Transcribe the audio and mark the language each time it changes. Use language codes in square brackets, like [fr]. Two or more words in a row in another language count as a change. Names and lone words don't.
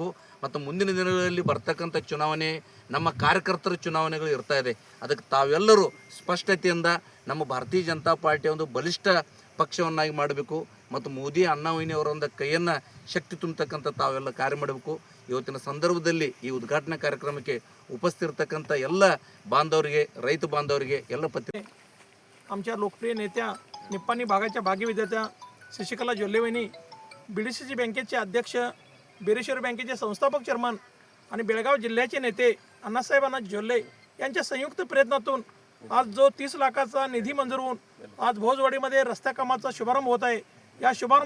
[kn] ಮತ್ತು ಮುಂದಿನ ದಿನಗಳಲ್ಲಿ ಬರ್ತಕ್ಕಂಥ ಚುನಾವಣೆ ನಮ್ಮ ಕಾರ್ಯಕರ್ತರ ಚುನಾವಣೆಗಳು ಇರ್ತಾ ಇದೆ, ಅದಕ್ಕೆ ತಾವೆಲ್ಲರೂ ಸ್ಪಷ್ಟತೆಯಿಂದ ನಮ್ಮ ಭಾರತೀಯ ಜನತಾ ಪಾರ್ಟಿಯ ಒಂದು ಬಲಿಷ್ಠ ಪಕ್ಷವನ್ನಾಗಿ ಮಾಡಬೇಕು ಮತ್ತು ಮೋದಿ ಅಣ್ಣಾವಯ್ಯನವರ ಒಂದು ಕೈಯನ್ನು ಶಕ್ತಿ ತುಂಬತಕ್ಕಂಥ ತಾವೆಲ್ಲ ಕಾರ್ಯ ಮಾಡಬೇಕು. ಇವತ್ತಿನ ಸಂದರ್ಭದಲ್ಲಿ ಈ ಉದ್ಘಾಟನಾ ಕಾರ್ಯಕ್ರಮಕ್ಕೆ उपस्थित ಎಲ್ಲ ಬಾಂಧವರಿಗೆ, ರೈತ ಬಾಂಧವರಿಗೆ, ಎಲ್ಲ [mr] आमच्या लोकप्रिय नेत्या निप्पाणी भागाच्या भाग्यविधात्या शशिकला जोल्ले वहिनी, BDCC बँकेचे अध्यक्ष, बेरेश्वर बँकेचे संस्थापक चेअरमन आणि बेळगाव जिल्ह्याचे नेते अण्णासाहेब जोल्ले यांच्या संयुक्त प्रयत्नातून आज जो 30 लाखाचा निधी मंजूर होऊन आज भोजवाडीमध्ये रस्ता कामाचा शुभारंभ होत आहे.